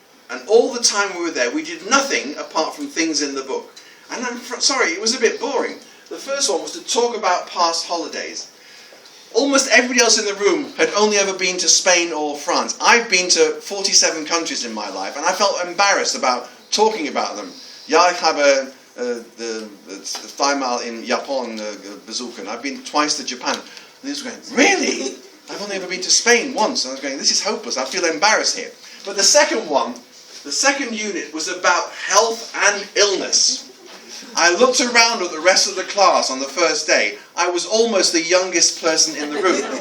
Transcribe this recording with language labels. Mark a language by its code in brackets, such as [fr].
[en] And all the time we were there, we did nothing apart from things in the book. And I'm sorry, it was a bit boring. The first one was to talk about past holidays. Almost everybody else in the room had only ever been to Spain or France. I've been to 47 countries in my life, and I felt embarrassed about talking about them. [de] Ja, ich habe zweimal in Japan besuchen. [en] I've been twice to Japan. And they were going, "Really? I've only ever been to Spain once." And I was going, "This is hopeless. I feel embarrassed here." But the second unit was about health and illness. I looked around at the rest of the class on the first day. I was almost the youngest person in the room.